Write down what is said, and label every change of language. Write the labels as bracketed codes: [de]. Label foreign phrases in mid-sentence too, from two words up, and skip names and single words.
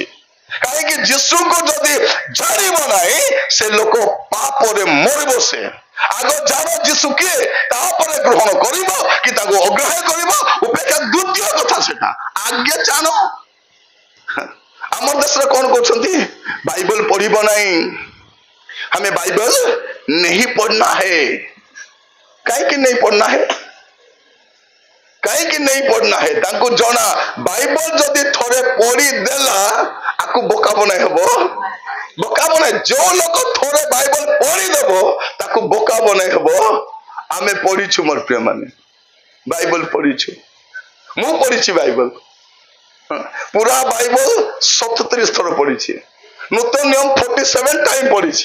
[or] କାହିଁକି ଯୀଶୁଙ୍କୁ ଯଦି ଜାଣିବ ନାହିଁ ସେ ଲୋକ ପାପରେ ମରିବ। ସେ ଆଗ ଜାଣ ଯୀଶୁ କିଏ, ତାପରେ ଗ୍ରହଣ କରିବ କି ତାକୁ ଅଗ୍ରାହ୍ୟ କରିବ, ଉପେକ୍ଷା ଦ୍ୱିତୀୟ କଥା ସେଟା। ଆଗେ ଜାଣ। ଆମର ଦେଶରେ କଣ କରୁଛନ୍ତି, ବାଇବଲ ପଢିବ ନାହିଁ, ଆମେ ବାଇବଲ [hi] नहीं पढ़ना है। କାହିଁକି नहीं पढ़ना है, କାହିଁକି नहीं पढ़ना है? [or] ତାଙ୍କୁ ଜଣା ବାଇବଲ ଯଦି ଥରେ ପଢିଦେଲା ଆକୁ ବୋକା ବନାଇ ହବ, ବୋକା ବନାଇ। ଯୋଉ ଲୋକ ଥରେ ବାଇବଲ ପଢିଦେବ ତାକୁ ବୋକା ବନାଇ ହବ। ଆମେ ପଢିଛୁ ମୋର ପ୍ରିୟ ମାନେ, ବାଇବଲ ପଢିଛୁ, ମୁଁ ପଢିଛି ବାଇବଲ, ପୁରା ବାଇବଲ 77 ଥର ପଢିଛି, ନୂତନ ନିୟମ 47 ଟାଇମ ପଢିଛି।